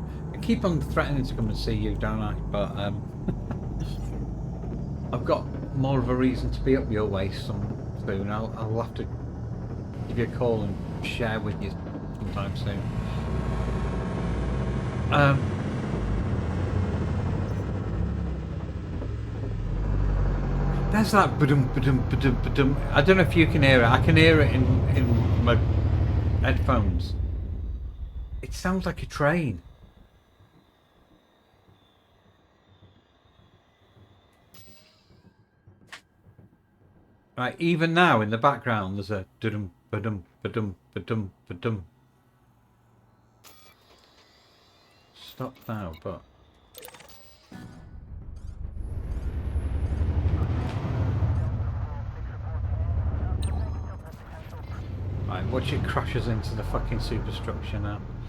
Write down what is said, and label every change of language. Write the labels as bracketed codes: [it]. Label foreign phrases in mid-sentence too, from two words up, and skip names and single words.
[en] I keep on threatening to come and see you, don't I? But I've got more of a reason to be up your way soon. I'll have to give you a call and share with you sometime soon. There's that ba-dum, ba-dum, ba-dum, ba-dum. I don't know if you can hear it. I can hear it in my headphones. It sounds like a train. Right, even now in the background there's a dum ba-dum, ba-dum, ba-dum, ba-dum. Stop now, but right, watch it crashes into the fucking superstructure now.